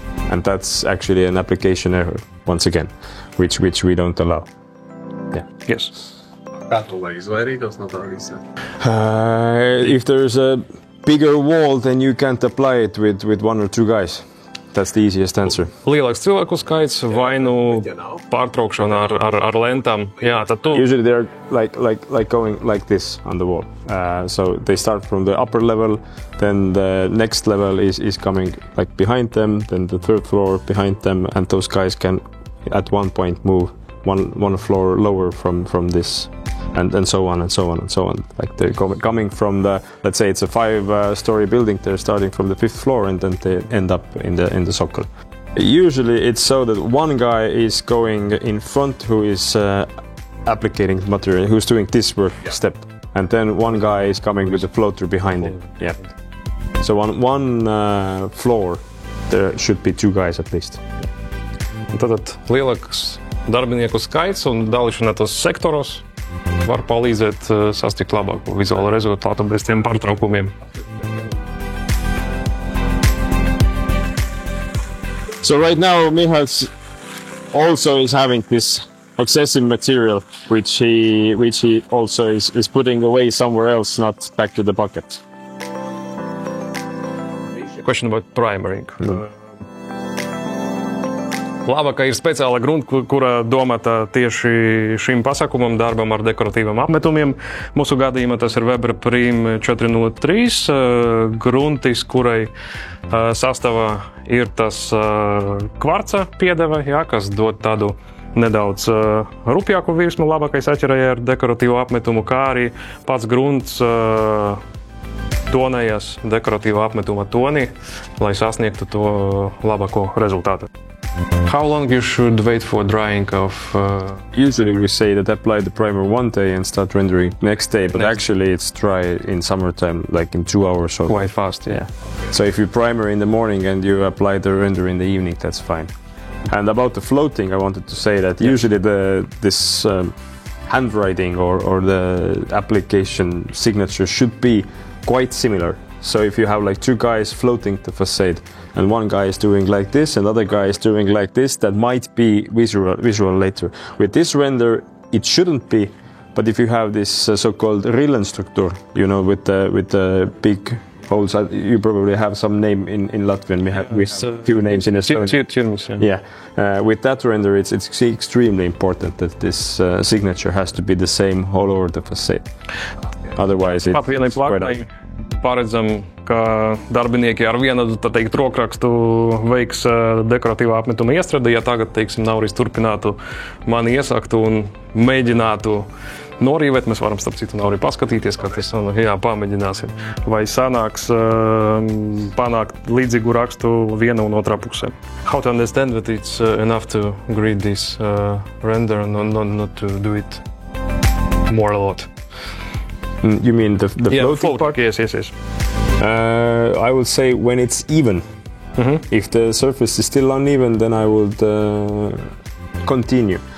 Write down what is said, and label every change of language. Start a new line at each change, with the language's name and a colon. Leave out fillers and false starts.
English: And that's actually an application error, once again, which we don't allow. Yeah. Yes. If there's a bigger wall, then you can't apply it with one or two guys. that's the easiest answer.
Latvian: Lielāks cilvēku skaits vai nu pārtraukšana ar lentām. Jā, tad tu...
English: Usually they're like going like this on the wall. So they start from the upper level, then the next level is coming like behind them, then the third floor behind them, and those guys can at one point move one floor lower from this, and so on and so on and so on. Like they're coming from the, let's say it's a 5-story building, they're starting from the 5th floor and then they end up in the sokol. Usually it's so that one guy is going in front who is applicating the material, who's doing this work step, and then one guy is coming with a floater behind him. Yeah. So on one floor there should be 2 guys at least.
Latvian: Tātad lielāks darbinieku skaits un dalīšanās sektoros var palīdzēt sasniegt labāku vizuālu rezultātu bez tiem pārtraukumiem.
English: So right now Mihails also is having this excessive material which he also is putting away somewhere else, not back to the bucket. Question about primering.
Latvian: Lava, ka ir speciāla grunta, kura domāta tieši šim pasākumam, darbam ar dekoratīviem apmetumiem. Mūsu gadījumā tas ir Weber Prim 403 gruntis, kurai sastāvā ir tas kvarca piedeva, kas dod tādu nedaudz rupjāku virsmu, labākais atķerēja ar dekoratīvu apmetumu, kā arī pats grunts tonējas dekoratīva apmetuma toni, lai sasniegtu to labāko rezultātu.
English: How long you should wait for drying of... Usually we say that apply the primer one day and start rendering next day, but actually it's dry in summertime, like in 2 hours or... Quite fast, yeah. So if you primer in the morning and you apply the render in the evening, that's fine. And about the floating, I wanted to say that usually this handwriting or the application signature should be quite similar. So if you have like 2 guys floating the facade and one guy is doing like this and the other guy is doing like this, that might be visual later. With this render, it shouldn't be, but if you have this so-called rillenstruktur, you know, with the big holes, you probably have some name in Latvian. We have a few names in Estonia. Yeah. With that render, it's extremely important that this signature has to be the same all over the facade. Otherwise, it's spread out.
Latvian: Paredzam, ka darbinieki ar vienu, tā teikt, rokrakstu veiks dekoratīvā apmetuma iestrādi. Ja tagad, teiksim, Nauris turpinātu mani iesaktu un mēģinātu norīvēt, mēs varam starp citu Nauri paskatīties, kā tas, pamēģināsim. Vai sanāks panākt līdzīgu rakstu viena un otrā pusē.
English: How to understand that it's enough to grid this render and not to do it more a lot? You mean the floating part? Yes. I would say when it's even. Mm-hmm. If the surface is still uneven, then I would continue.